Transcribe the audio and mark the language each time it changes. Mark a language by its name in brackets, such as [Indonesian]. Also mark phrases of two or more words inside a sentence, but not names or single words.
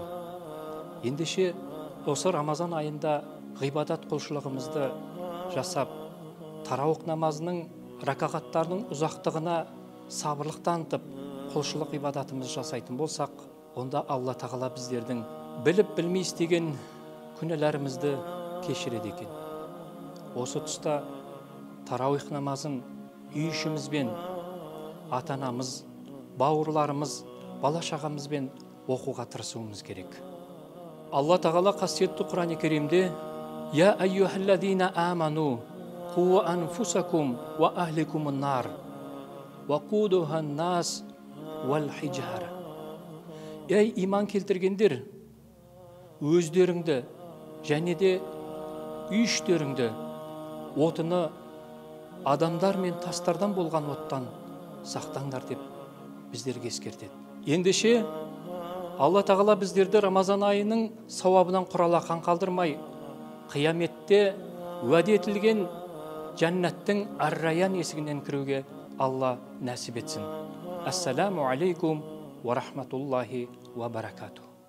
[Kazakh] Ендеше осы Рамазан айында ғибадат құлшылығымызды жасап, тарауих намазының ракағаттарының ұзақтығына сабырлық танытып, құлшылық ибадатымыз жасайтын болсақ, онда Алла тағала біздердің біліп білмей істеген күнәларымызды кешіреді екен. Осы тұста тарауих намазын үй ішімізбен, ата-анамыз, бауырларымыз, бала-шағамызбен оқуға тырысуымыз керек. Алла тағала қасиетті Құран-ы Керимде: [Arabic] "يا أيها الذين آمنوا قوا أنفسكم وأهليكم نارا وقودها الناس والحجارة." [Kazakh] Ей иман келтіргендер, өздеріңді және де үй іштеріңді отыны адамдар мен тастардан болған оттан сақтаңдар деп біздерге ескертеді. Ендеше Алла тағала біздерді Рамазан айының сауабынан құралақан қалдырмай, қияметте уәде етілген жәннаттың ар-райян есігінен кіруге Алла нәсіп етсін. [Arabic] السلام عليكم ورحمة الله وبركاته.